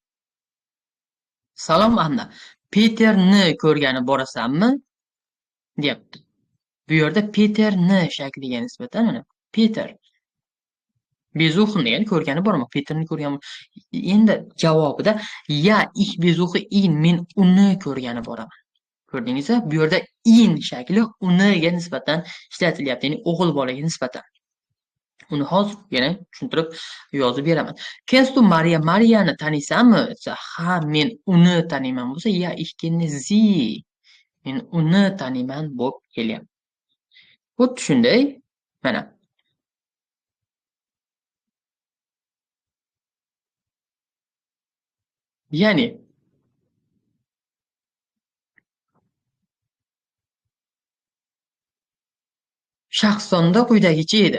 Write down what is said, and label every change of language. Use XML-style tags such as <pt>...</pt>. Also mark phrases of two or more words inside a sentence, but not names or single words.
<uz>Salom Anna, Peterni ko'rgani borasanmi? Deyapti. Bu yerda Peterni shakliga nisbatan mana Peter. Besuchen degani ko'rgani bormi?</uz> <de>Peterni ko'rgan. Endi javobida ya ich besuche ihn,</de> <uz>men uni ko'rgani boraman. Ko'rdingizmi? Bu yerda in shakli uniga nisbatan ishlatilyapti, ya'ni o'g'il bolaga nisbatan. Uni hozir yana tushuntirib yozib beraman.</uz> <de>Kennst du Maria?</de> <uz>Mariani taniysanmi? Ha, men uni taniyman bo'lsa, ya</uz> <de>ich kenne sie.</de> <uz>Men uni taniyman bo'lib kelyapti. Xuddi shunday, mana ya'ni shaxs sonda quyidagicha edi.</uz>